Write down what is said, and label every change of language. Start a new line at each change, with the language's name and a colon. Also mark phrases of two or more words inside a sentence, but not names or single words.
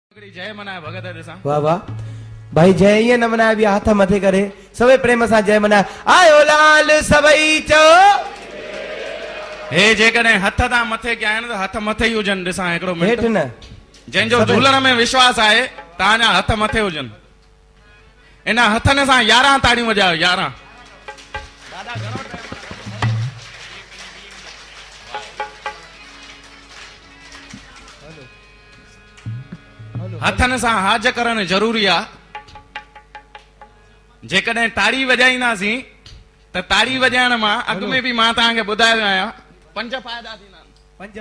Sindhi: जय मनाए भगत दिसा वाह वाह भाई जय ये न मनाए भी हाथ मथे करे सभई प्रेम सां जय मनाए आयो लाल सभई चो हे जेकॾहिं हथ तां मथे कया आहिनि त हथ मथे ई हुजनि ॾिसां हिकिड़ो मिंट हेठि न जंहिंजो झूलण में विश्वास आहे तव्हांजा हथ मथे हुजनि इन हथनि सां 11 ताड़ियूं वॼायो 11 हथनि सां हाज करणु ज़रूरी आहे जेकॾहिं ताड़ी वॼाईंदासीं त ताड़ी वॼाइण मां अॻ में बि मां तव्हांखे ॿुधायो आहियां 5 फ़ाइदा थींदा आहिनि।